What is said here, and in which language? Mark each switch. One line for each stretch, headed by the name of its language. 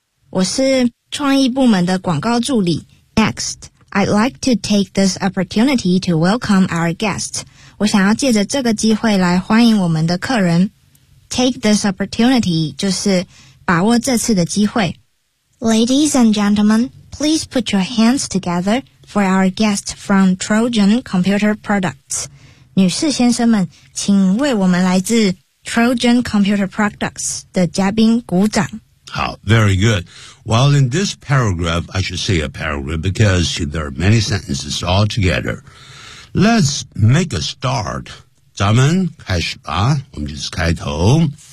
Chinese: 我是创意部门的广告助理。
English: Next, I'd like to take this opportunity to welcome our guest.
Chinese: 我想要借着这个机会来欢迎我们的客人。 Take this opportunity 就是把握这次的机会。
English: Ladies and gentlemen, please put your hands together for our guest from Trojan Computer Products.
Chinese: 女士先生们，请为我们来自 Trojan Computer Products 的嘉宾鼓掌。
English: 好 very good. Well, in this paragraph, I should say a paragraph because there are many sentences all together. Let's make a start.
Chinese: 咱们开始吧，我们就是开头。